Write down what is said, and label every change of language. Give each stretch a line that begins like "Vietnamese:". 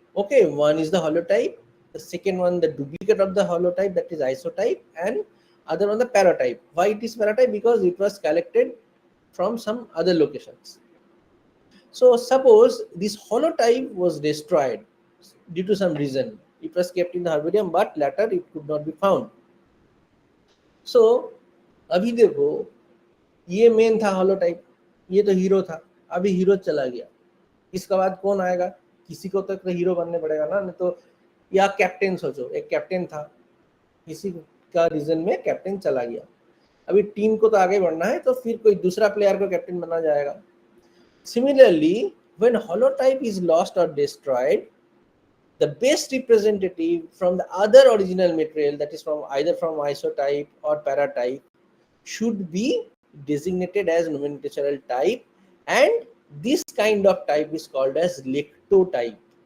English: Okay, one is the holotype, the second one the duplicate of the holotype, that is isotype, and other one the paratype. Why it is paratype? Because it was collected from some other locations. So suppose this holotype was destroyed due to some reason. It was kept in the herbarium, but later it could not be found.
Hindi: So अभी देखो, ये main था holotype, ये तो hero था, अभी hero चला गया, इसके बाद कौन आएगा? किसी को तो हीरो बनने पड़ेगा ना, नहीं तो, या कैप्टन सोचो, एक कैप्टन था, किसी का रीजन में कैप्टन चला गया, अभी टीम को तो आगे बढ़ना है, तो फिर कोई दूसरा प्लेयर को कैप्टन बना जाएगा.
English: Similarly, when holotype is lost or destroyed, the best representative from the other original material, that is from either from isotype or paratype, should be designated as nomenclatural type, and this kind of type is called as lectotype.